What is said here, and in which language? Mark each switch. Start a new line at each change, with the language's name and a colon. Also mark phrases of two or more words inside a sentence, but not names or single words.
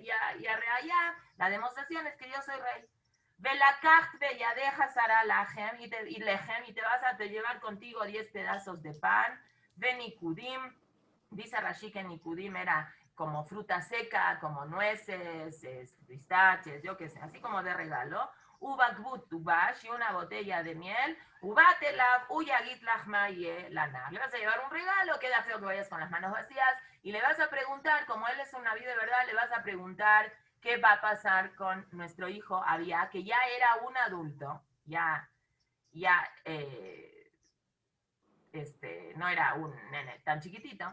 Spanish: Y a Reaya, la demostración es que yo soy rey. Y te vas a llevar contigo 10 pedazos de pan. Nikudim, dice Rashi que Nikudim era como fruta seca, como nueces, pistaches, yo qué sé, así como de regalo.
Hebrew: Ubakbut tubash,
Spanish: y una botella de miel.
Hebrew: Ubatelab, uyagit lachmaye lana.
Spanish: Le vas a llevar un regalo, queda feo que vayas con las manos vacías, y le vas a preguntar, como él es un naví de verdad, le vas a preguntar qué va a pasar con nuestro hijo Abía, que ya era un adulto, no era un nene tan chiquitito.